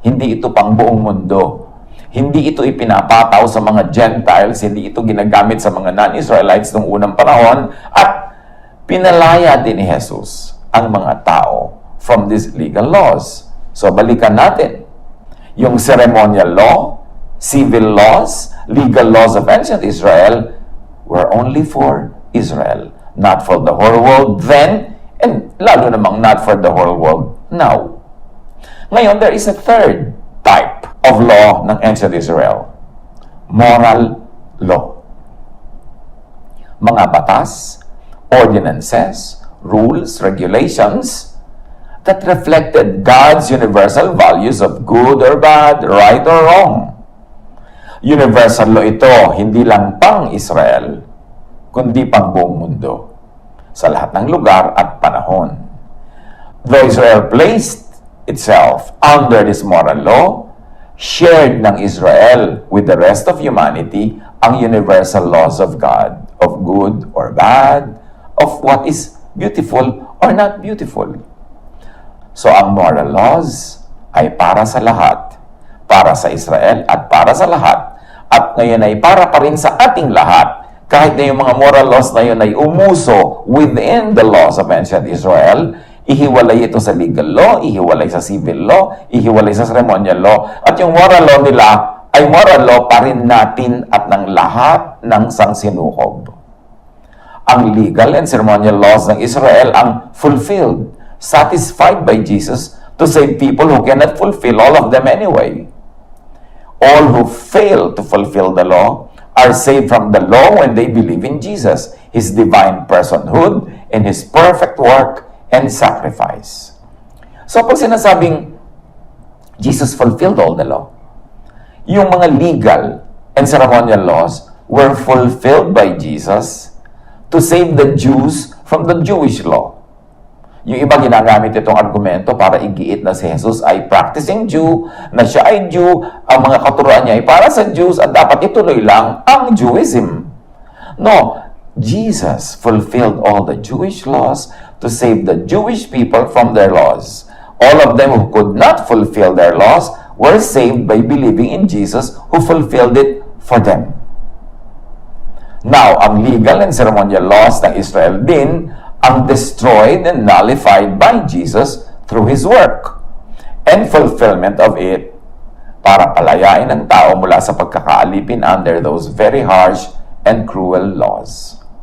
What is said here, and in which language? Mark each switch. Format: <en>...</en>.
<tl>Hindi ito pang buong mundo. Hindi ito ipinapataw sa mga Gentiles, hindi ito ginagamit sa mga non-Israelites noong unang panahon, at pinalaya din ni Jesus ang mga tao</tl> <en>from these legal laws.</en> <tl>So balikan natin.</tl> <en>Yung ceremonial law, civil laws, legal laws of ancient Israel were only for Israel, not for the whole world then, and</en> <tl>lalo namang</tl> <en>not for the whole world now.</en> <tl>Ngayon,</tl> <en>there is a third type of law ng ancient Israel. Moral law. Mga batas, ordinances, rules, regulations that reflected God's universal values of good or bad, right or wrong.</en> <tl>Universal law ito, hindi lang pang Israel, kundi pang buong mundo, sa lahat ng lugar at panahon.</tl> <en>Though Israel placed itself under this moral law, shared ng Israel with the rest of humanity ang universal laws of God, of good or bad, of what is beautiful or not beautiful.</en> <tl>So ang moral laws ay para sa lahat, para sa Israel at para sa lahat, at ngayon ay para pa rin sa ating lahat, kahit na yung mga moral laws na yun ay umuso</tl> <en>within the laws of ancient Israel.</en> <tl>Ihiwalay ito sa legal law, ihiwalay sa civil law, ihiwalay sa ceremonial law, at yung moral law nila ay moral law pa rin natin at ng lahat ng sangsinukob.</tl> <en>Ang legal and ceremonial laws ng Israel ang fulfilled, satisfied by Jesus to save people who cannot fulfill all of them anyway. All who fail to fulfill the law are saved from the law when they believe in Jesus, His divine personhood, and His perfect work and sacrifice.</en> <tl>So pag sinasabing</tl> <en>Jesus fulfilled all the law, yung mga legal and ceremonial laws were fulfilled by Jesus to save the Jews from the Jewish law.</en> <tl>Yung iba ginagamit itong argumento para igiit na si Jesus ay practicing Jew, na siya ay Jew, ang mga katuruan niya ay para sa Jews at dapat ituloy lang ang Jewism.</tl> <en>No, Jesus fulfilled all the Jewish laws to save the Jewish people from their laws. All of them who could not fulfill their laws were saved by believing in Jesus who fulfilled it for them. Now, ang legal and ceremonial laws ng Israel din ang destroyed and nullified by Jesus through His work and fulfillment of it</en> <tl>para palayain ang tao mula sa pagkakaalipin</tl> <en>under those very harsh and cruel laws.</en>